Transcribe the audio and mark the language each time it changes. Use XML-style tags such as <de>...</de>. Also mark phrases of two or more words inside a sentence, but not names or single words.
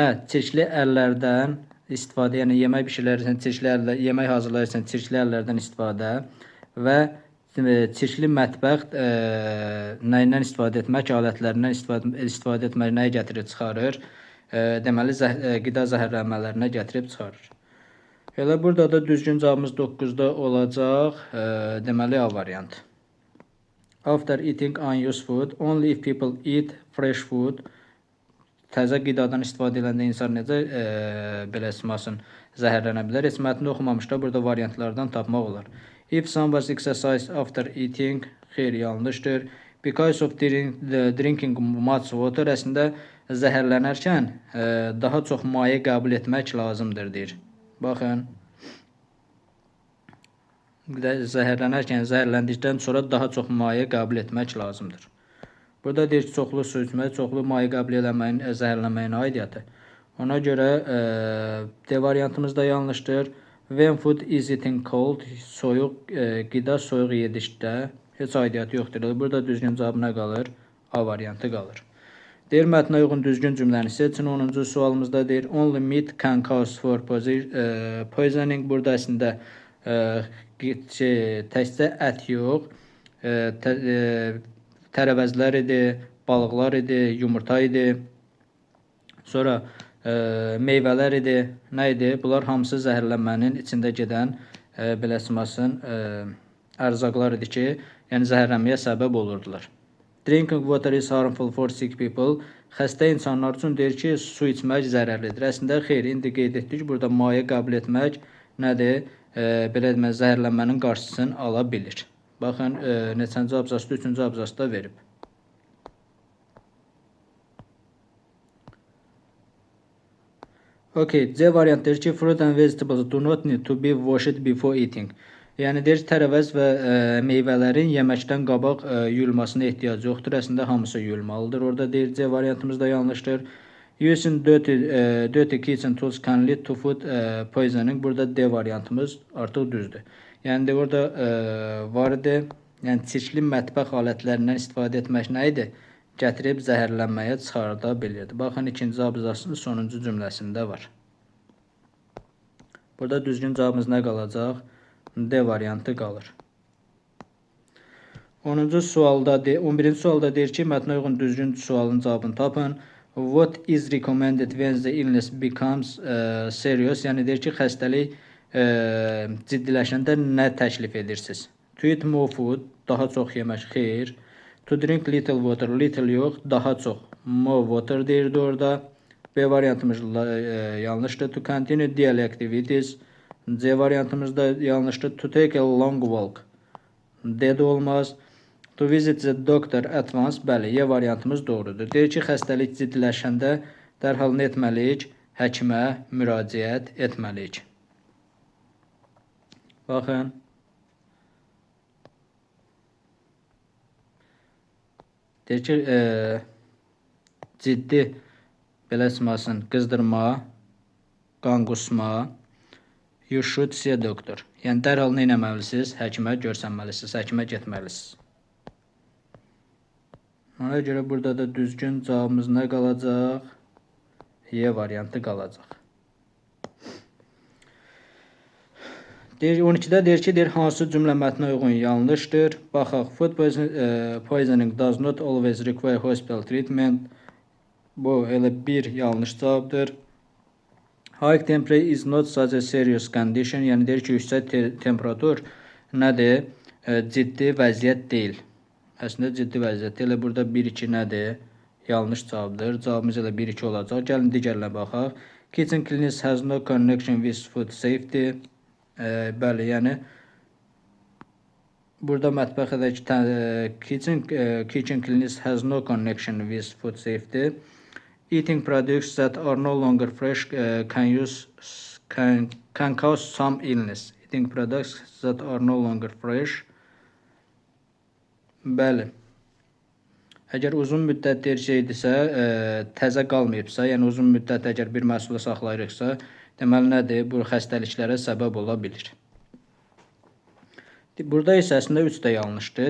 <az>Çirkli əllərdən istifadə, yəni yemək bişirirsən, çirkli əllər, yemək hazırlayırsan, çirkli əllərdən istifadə və çirkli mətbəx nəyindən istifadə etmək, alətlərindən istifadə etmək nəyə gətirib çıxarır? Deməli, qida zəhərlənmələrinə gətirib çıxarır. Elə burada da düzgün cavabımız 9-da olacaq. Deməli, A variantı.</az> <en>After eating unused food, only if people eat fresh food.</en> <az>Təzə qidadan istifadə edəndə insan necə belə ismasın zəhərlənə bilər? Heç mətni oxumamışda burada variantlardan tapmaq olar.</az> <en>If someone exercise after eating,</en> <az>xeyr, yanlışdır.</az> <en>Because of drinking much water,</en> <az>əslində zəhərlənərkən daha çox maye qəbul etmək lazımdır deyir. Baxın. Zəhərləndikdən sonra daha çox maye qəbul etmək lazımdır. Burada deyir ki, çoxlu su içmək, çoxlu maye qəbul eləməyin zəhərlənməyinə aidiyyəti. Ona görə D variantımız da yanlışdır.</az> <en>When food is eaten cold,</en> <az>soyuq qida soyuq yedikdə heç aidiyyəti yoxdur. Burada düzgün cavab nə qalır? A variantı qalır. Deyir, mətnə uyğun düzgün cümləni seçin. 10-cu sualımızda deyir,</az> <en>only meat can cause for poisoning.</en> <az>Burada əslində təkcə ət yox, tərəvəzlər idi, balıqlar idi, yumurta idi, sonra meyvələr idi, nə idi? Bunlar hamısı zəhərlənmənin içində gedən belə çıxmasın ərzaqlar idi ki, yəni zəhərlənməyə səbəb olurdular.</az> <en>Drinking water is harmful for sick people.</en> <az>Xəstə insanlar üçün deyir ki, su içmək zərərlidir. Əslində xeyr, indi qeyd etdik, burada maye qəbul etmək nədir? Belə demək, zəhərlənmənin qarşısını ala bilir. Baxın, neçənci abzasda, 3-cü abzasda verib. Okay, C variant deyir ki,</az> <en>fruit and vegetables do not need to be washed before eating.</en> <az>Yəni deyir, tərəvəz və meyvələrin yeməkdən qabaq yuyulmasına ehtiyac yoxdur. Əslində hamısı yuyulmalıdır. Orada deyir, C variantımız da yanlışdır.</az> <en>Using dirty kitchen tools can lead to food poisoning.</en> <az>Burada D variantımız artıq düzdür. Yəni də orada var idi. Yəni çirkli mətbəx alətlərindən istifadə etmək nə idi? Gətirib zəhərlənməyə çıxarda bilirdi. Baxın, ikinci abzasının sonuncu cümləsində var. Burada düzgün cavabımız nə qalacaq? D variantı qalır. 11-ci sualda deyir ki, mətnə uyğun düzgün sualın cavabını tapın.</az> <en>What is recommended when the illness becomes serious?</en> <az>Yəni deyir ki, xəstəlik ciddiləşəndə nə təklif edirsiniz?</az> <en>To eat more food,</en> <az>daha çox yemək, xeyr.</az> <en>To drink little water, little</en> <az>yox, daha çox.</az> <en>More water</en> <az>deyirdi orada. B variantımız yanlışdır.</az> <en>To continue daily activities.</en> <az>C variantımız da yanlışdır.</az> <en>To take a long walk.</en> <az>D de olmaz.</az> <en>To visit the doctor at once.</en> <az>Bəli, Y variantımız doğrudur. Deyir ki, xəstəlik ciddiləşəndə dərhal nə etməliyik? Həkimə müraciət etməliyik. Baxın. Deyir ki, ciddi belə çıxmasın, qızdırma, qan qusma.</az> <en>You should see a doctor.</en> <az>Yəni dərhal nə etməlisiniz? Həkimə görsənməlisiniz, həkimə getməlisiniz. Ona görə burada da düzgün cavabımız nə qalacaq? Y variantı qalacaq. 12-də deyir ki, hansı cümlə mətnə uyğun yanlışdır? Baxaq,</az> <en>food poisoning does not always require hospital treatment.</en> <az>Bu elə bir yanlış cavabdır.</az> <en>High temperature is not such a serious condition.</en> <az>Yəni deyir ki, yüksək temperatur nədir? Ciddi vəziyyət deyil. Əslində ciddi vəziyyət deyil. Burada 1-2 nədir? Yanlış cavabdır. Cavabımız elə 1-2 olacaq. Gəlin digərlə baxaq.</az> <en>Kitchen cleanliness has no connection with food safety.</en> <az>Bəli, yəni Burada mətbəxədəki</az> <en>kitchen cleanliness has no connection with food safety. Eating products that are no longer fresh can cause some illness. Eating products that are no longer fresh.</en> <az>Bəli. Əgər uzun müddət deyirsə, təzə qalmayıbsa, yəni uzun müddət əgər bir məhsulu saxlayırıqsa, deməli nədir? Bu xəstəliklərə səbəb ola bilir. Burada isə əslində 3 də yanlışdır.</az>